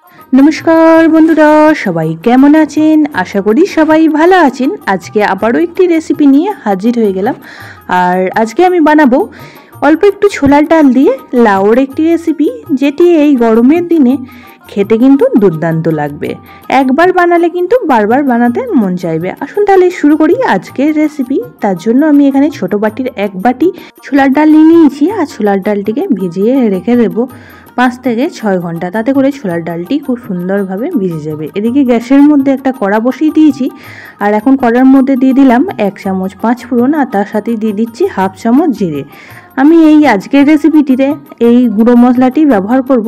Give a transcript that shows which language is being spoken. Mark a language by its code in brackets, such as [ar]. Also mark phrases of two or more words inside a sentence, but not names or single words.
[bn] নমস্কার বন্ধুরা সবাই কেমন আছেন আশা করি সবাই ভালো আছেন। আজকে আবারো একটি রেসিপি নিয়ে হাজির হয়ে গেলাম। আর আজকে আমি বানাবো অল্প একটু ছোলার ডাল দিয়ে লাউয়ের একটি রেসিপি, যেটি এই গরমের দিনে খেতে কিন্তু দুর্দান্ত লাগবে। একবার বানালে কিন্তু বারবার বানাতে মন চাইবে। আসুন তাহলে শুরু করি আজকের রেসিপি। তার জন্য আমি এখানে ছোট বাটির এক বাটি ছোলার ডাল নিয়ে নিয়েছি। আর ছোলার ডালটিকে ভিজিয়ে রেখে দেবো 5 থেকে 6 ঘন্টা। তাতে করে ছোলার ডালটি খুব সুন্দরভাবে ভিজে যাবে। এদিকে গ্যাসের মধ্যে একটা কড়া বসিয়ে দিয়েছি। আর এখন কড়ার মধ্যে দিয়ে দিলাম 1 চামচ 5 ফোড়ন, আর তার সাথে দিয়ে দিচ্ছি হাফ চামচ জিরে। আমি এই আজকের রেসিপিটিতে এই গুঁড়ো মশলাটি ব্যবহার করব।